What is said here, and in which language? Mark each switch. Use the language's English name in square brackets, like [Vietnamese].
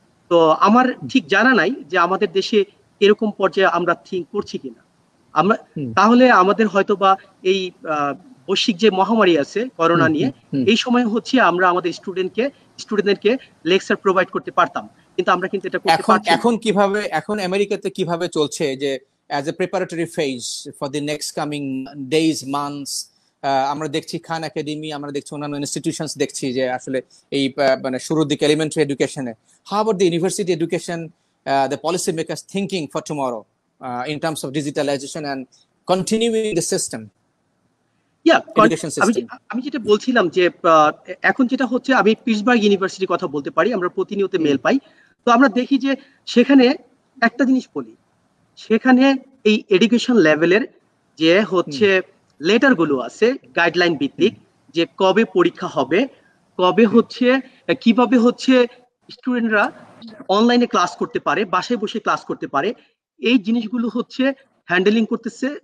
[Bangla] তো আমার ঠিক জানা নাই যে আমাদের দেশে এরকম পর্যায়ে আমরা থিঙ্ক করছি কিনা। আমরা তাহলে আমাদের হয়তো বা এই বৈশ্বিক যে মহামারী আছে করোনা নিয়ে, এই সময় হচ্ছে আমরা আমাদের স্টুডেন্টদেরকে লেকচার প্রোভাইড করতে পারতাম, কিন্তু আমরা কিন্তু এটা করতে পারছি না। এখন আমেরিকাতে কিভাবে চলছে, যে [English] as a preparatory phase for the next coming days, months, [Bangla] আমরা দেখছি খান একাডেমি, আমরা দেখছি অন্যান্য ইনস্টিটিউশনস দেখছি যে আসলে এই মানে শুরুর দিকে elementary এডুকেশনে, [English] how about the university education, the policy makers thinking for tomorrow in terms of digitalization and continuing the system, education [Bangla] আমি [English] system. [Bangla] আমি যেটা বলছিলাম যে এখন যেটা হচ্ছে, আমি পিটসবার্গ ইউনিভার্সিটির কথা বলতে পারি, আমরা প্রতিনিয়ত মেল পাই। তো আমরা দেখি যে সেখানে একটা জিনিস বলি, সেখানে এই এডুকেশন লেভেলের যে হচ্ছে লেটার গুলো আছে গাইডলাইন ভিত্তিক, যে কবে পরীক্ষা হবে, কবে হচ্ছে কিভাবে হচ্ছে স্টুডেন্টরা অনলাইনে ক্লাস করতে পারে, বাসায় বসে ক্লাস করতে পারে, এই জিনিসগুলো হচ্ছে হ্যান্ডেলিং করতেছে।